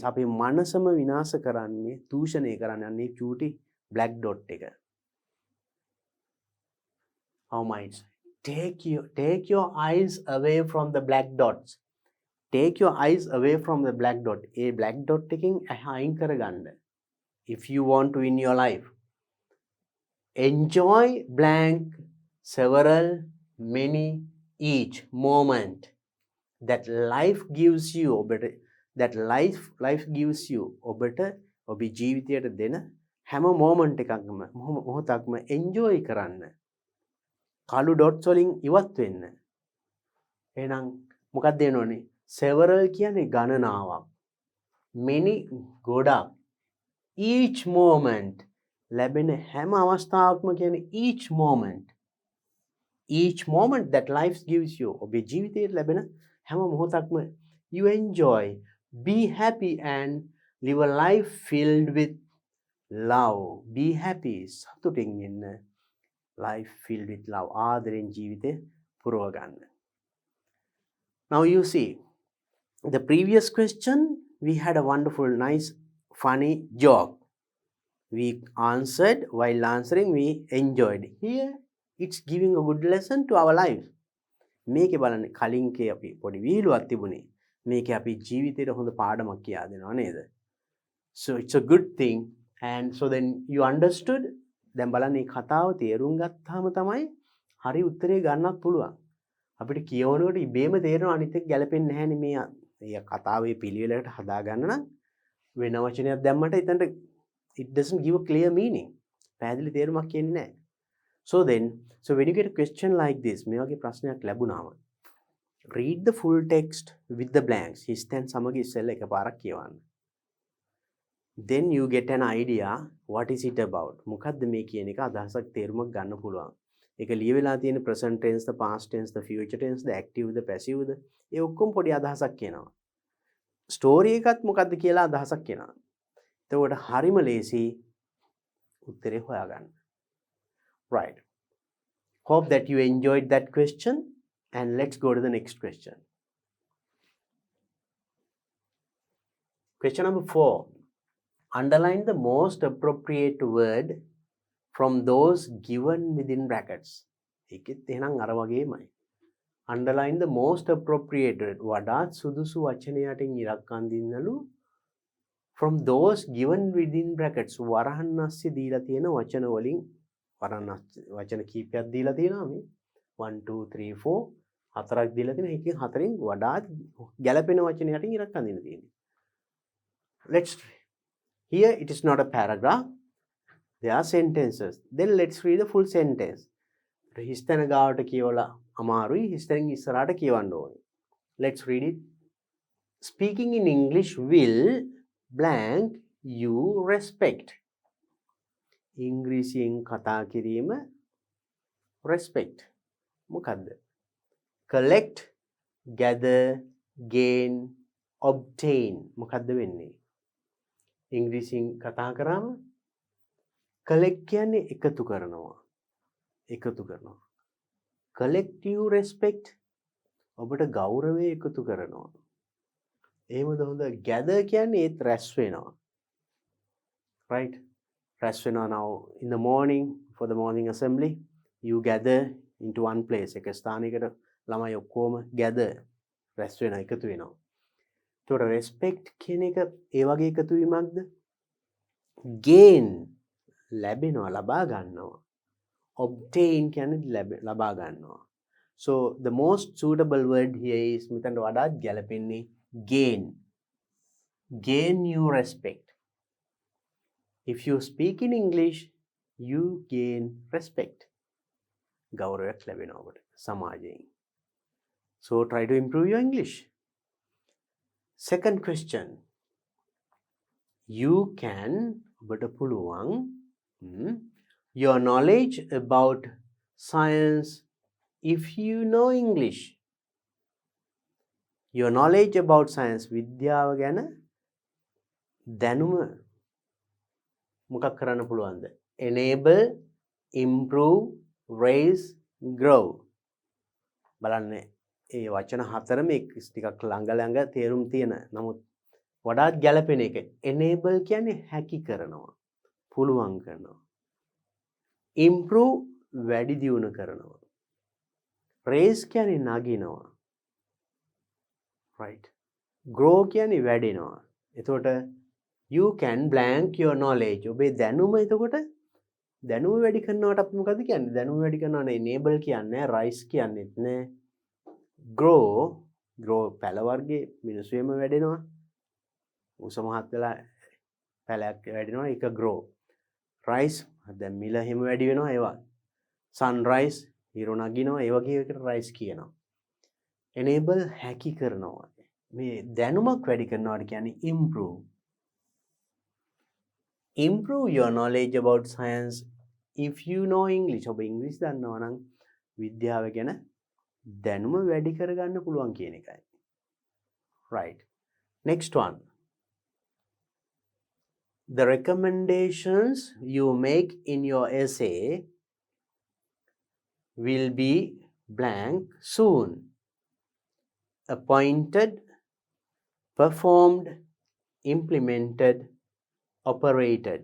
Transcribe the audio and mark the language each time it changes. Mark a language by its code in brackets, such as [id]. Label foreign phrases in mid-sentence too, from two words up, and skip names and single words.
[si] අපේ මනසම විනාශ කරන්නේ, දූෂණය කරන්නේ අන්නේ චූටි [en] black dot [si] එක. [en] Our minds. Take your eyes away from the black dots. Take your eyes away from the black dot. [si] A [en] black dot [si] එකෙන් අයින් කරගන්න. [en] If you want to win your life. Enjoy blank several many each moment that life gives you better that life gives you better [si] ඔබේ ජීවිතයට දෙන හැම moment එකක්ම මොහොතක්ම enjoy කරන්න. කළු dots වලින් ඉවත් වෙන්න. එහෙනම් මොකක්ද වෙනවනේ? several කියන්නේ ගණනාවක්. many ගොඩක්. [en] each moment [si] ලැබෙන හැම අවස්ථාවක්ම කියන්නේ [en] each moment. each moment that life gives you [si] ඔබේ ජීවිතයේ ලැබෙන හැම මොහොතක්ම [en] you enjoy, be happy and live a life filled with love. Be happy, [si] සතුටින් ඉන්න. [en] life filled with love. [si] ආදරෙන් ජීවිතේ පුරව ගන්න. [en] Now you see, the previous question we had a wonderful, nice, funny joke. We answered. While answering, we enjoyed. Here, it's giving a good lesson to our life. [si] මේකේ බලන්න කලින්කේ අපි පොඩි වීලුවක් තිබුණේ. මේකේ අපි ජීවිතේට හොඳ පාඩමක් කියා දෙනවා නේද? [en] So it's a good thing. And so then you understood. [si] දැන් බලන්න මේ කතාව තේරුම් ගත්තාම තමයි හරි උත්තරේ ගන්නත් පුළුවන්. අපිට කියවනකොට ඉබේම තේරෙනවා අනිත් එක්ක ගැලපෙන්නේ නැහැනේ මේ කතාවේ පිළිවෙලකට හදාගන්න නම් වෙන වචනයක් දැම්මට එතනට [en] it doesn't give a clear meaning. [si] පැහැදිලි තේරුමක් කියන්නේ නැහැ. [en] So when you get a question like this, [si] මේ වගේ ප්‍රශ්නයක් ලැබුණාම [en] read the full text with the blanks. [si] හිස්තැන් සමග ඉස්සෙල්ලා එකපාරක් කියවන්න. [en] Then you get an idea what is it about. [si] මොකද්ද මේ කියන එක අදහසක් තේරුමක් ගන්න පුළුවන්. ඒක ලියවිලා තියෙන [en] present tense, the past tense, the future tense, the active, the passive, [si] ඒ ඔක්කොම පොඩි අදහසක් කියනවා. ස්ටෝරි එකත් මොකද්ද කියලා අදහසක් කියනවා. එතකොට හරිම ලේසි උත්තරේ හොයාගන්න. [en] Right. Hope that you enjoyed that question, and let's go to the next question. Question number 4. Underline the most appropriate word from those given within brackets. [si] ඒකෙත් එහෙනම් අර වගේමයි. [en] Underline the most appropriate word. [si] වඩාත් සුදුසු වචනයටින් ඉලක්ක අඳින්නලු [en] from those given within brackets. [si] වරහන් අස්සේ දීලා තියෙන වචන වලින් වචන කීපයක් දීලා තියෙනවා මේ 1 2 3 4 හතරක් දීලා තියෙනවා. ඒකෙන් හතරෙන් වඩාත් ගැළපෙන වචනයටින් ඉලක්ක අඳින්න තියෙනවා. [en] Let's here it is not a paragraph. There are sentences. Then let's read the full sentence. [si] හිස්තැන ගාවට කියවලා අමාරුයි. හිස්තැනින් ඉස්සරහට කියවන්න ඕනේ. [en] Let's read it. Speaking in English will blank you respect. [si] ඉංග්‍රීසියෙන් කතා කිරීම respect. මොකද්ද? [en] collect, gather, gain, obtain. [si] මොකද්ද වෙන්නේ? ඉංග්‍රීසියෙන් කතා කරාම collect කියන්නේ එකතු කරනවා. [en] collective respect [si] ඔබට ගෞරවය එකතු කරනවා. එහෙමද හොඳ? gather කියන්නේ ඒත් රැස් වෙනවා. Right? රැස් වෙනවා. [en] Now in the morning for the morning assembly you gather into one place. [si] එක ස්ථානයකට ළමයි ඔක්කොම gather රැස් වෙනවා, එකතු වෙනවා. ඒතකොට respect කියන එක ඒ වගේ එකතු වීමක්ද? gain ලැබෙනවා, ලබා ගන්නවා. obtain කියන්නේ ලබා ගන්නවා. [en] So the most suitable word here is [si] මෙතනට වඩාත් ගැලපෙන්නේ [en] gain. Gain new respect. If you speak in English, you gain respect. [si] ගෞරවයක් ලැබෙනවා ඔබට සමාජයෙන්. [en] So try to improve your English. Second question. You can [si] ඔබට පුළුවන් [en] your knowledge about science, if you know English, your knowledge about science, [si] විද්‍යාව ගැන දැනුම මොකක් කරන්න පුළුවන්ද? [en] Enable, improve, raise, grow. [si] බලන්න ඒ වචන හතරම ටිකක් ළඟ තේරුම් තියෙන. නමුත් වඩාත් ගැළපෙන එක. Enable කියන්නේ හැකි කරනවා. පුළුවන් කරනවා. Improve වැඩි දියුණු කරනවා. Raise කියන්නේ නගිනවා. Right. [en] Grow [si] කියන්නේ වැඩෙනවා. එතකොට [en] you can blank your knowledge. [si] ඔබේ දැනුම එතකොට දැනුම වැඩි කරනවට අපි මොකද කියන්නේ? දැනුම වැඩි කරනවට enable කියන්නේ rise කියන්නේත් නෑ. grow පැල වර්ගයේ මිනිස්සුෙම වැඩෙනවා. උස මහත් වෙලා පැලයක් වැඩෙනවා. ඒක grow. rise දැන් මිල හිම වැඩි වෙනවා ඒවා. sunrise හිර නගිනවා ඒ වගේ එකට rise කියනවා. enable හැකි කරනවා. මේ දැනුමක් වැඩි කරනවාට කියන්නේ improve. [en] Improve your knowledge about science if you know English. [si] ඔබ ඉංග්‍රීසි දන්නවා නම් විද්‍යාව ගැන දැනුම වැඩි කරගන්න පුළුවන් කියන එකයි. [en] Right. Next one. The recommendations you make in your essay will be blank soon. Appointed, performed, implemented, operated.